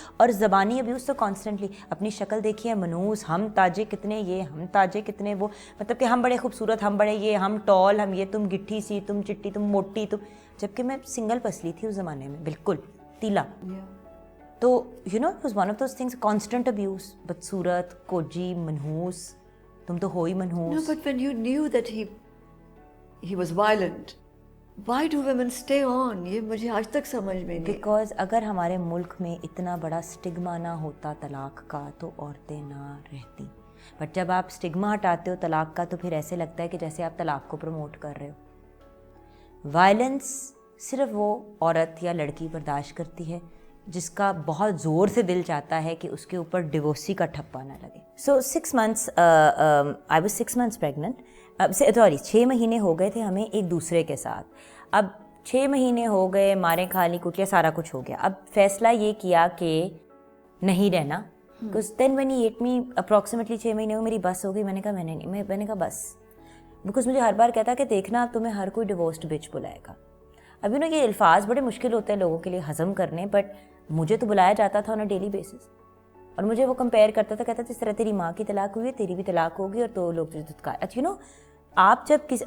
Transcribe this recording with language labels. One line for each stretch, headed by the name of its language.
Urdu: اور زبانی ابیوز تو کانسٹنٹلی. اپنی شکل دیکھیے, منوس, ہم تاجے کتنے, یہ ہم تاجے کتنے, وہ مطلب کہ ہم بڑے خوبصورت, ہم بڑے یہ, ہم ٹال, ہم یہ, تم گٹھی سی, تم چٹی, تم موٹی, تم, جبکہ میں سنگل پسلی تھی اس زمانے میں, بالکل تیلا. تو
English: it was one of those things, constant abuse,
Urdu: بدصورت, کوجی, منحوس, تم تو ہو ہی منحوس.
English: No, but when you knew that he was violent, why do women stay on?
Urdu: یہ مجھے آج تک سمجھ میں نہیں. Because اگر ہمارے ملک میں اتنا بڑا اسٹگما نہ ہوتا طلاق کا تو عورتیں نہ رہتی. بٹ جب آپ اسٹگما ہٹاتے ہو طلاق کا تو پھر ایسے لگتا ہے کہ جیسے آپ طلاق کو پروموٹ کر رہے ہو. وائلنس صرف وہ عورت یا لڑکی برداشت کرتی ہے جس کا بہت زور سے دل چاہتا ہے کہ اس کے اوپر ڈیورسی کا ٹھپا نہ لگے. سو 6 months
English: I was 6 months pregnant.
Urdu: 6 مہینے ہو گئے تھے ہمیں ایک دوسرے کے ساتھ. اب 6 مہینے ہو گئے, ماریں کھا لی کٹیا, سارا کچھ ہو گیا. اب فیصلہ یہ کیا کہ نہیں رہنا.
English: because then when he ate me approximately
Urdu: 6 مہینے ہو, میری بس ہو گئی. میں نے کہا میں نے کہا بس, بیکاز مجھے ہر بار کہتا کہ دیکھنا اب تمہیں ہر کوئی
English: divorced bitch
Urdu: بلائے گا. اب یہ الفاظ بڑے مشکل ہوتے ہیں لوگوں کے لیے ہضم کرنے, بٹ مجھے تو بلایا جاتا تھا
English: on a daily basis,
Urdu: اور مجھے وہ کمپیئر کرتا تھا, کہتا تھا جس طرح تیری ماں کی طلاق ہوئی ہے تیری بھی طلاق ہوگی, اور تو لوگ تجھے آپ جب کسی.